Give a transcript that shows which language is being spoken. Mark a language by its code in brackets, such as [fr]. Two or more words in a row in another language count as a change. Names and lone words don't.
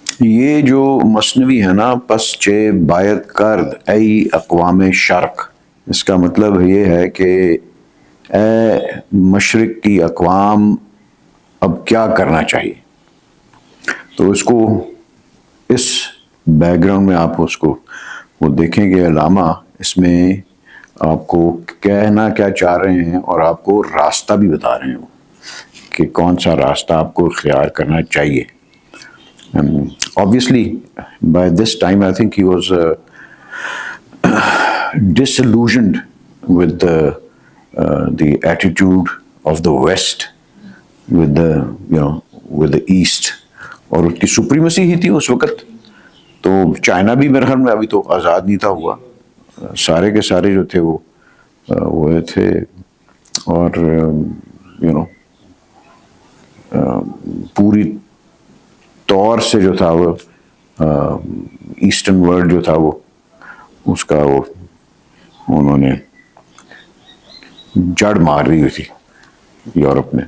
[ur] یہ جو مثنوی ہے نا، [fa] پس چے باید کرد ای اقوام شرق، [ur] اس کا مطلب یہ ہے کہ اے مشرق کی اقوام اب کیا کرنا چاہیے. تو اس کو اس بیک گراؤنڈ میں آپ اس کو وہ دیکھیں کہ علامہ اس میں آپ کو کہنا کیا چاہ رہے ہیں اور آپ کو راستہ بھی بتا رہے ہیں کہ کون سا راستہ آپ کو اختیار کرنا چاہیے. [en] Obviously, by this time, I think he was disillusioned with the attitude of the West, with the East, [ur] اور اس کی سپریمیسی ہی تھی اس وقت. تو چائنا بھی میرے خیال میں ابھی تو آزاد نہیں تھا ہوا، سارے کے سارے جو تھے وہ ہوئے تھے، اور پوری طور سے جو تھا وہ [en] Eastern world [ur] جو تھا وہ اس کا وہ انہوں نے جڑ مار دی ہوئی تھی یورپ میں.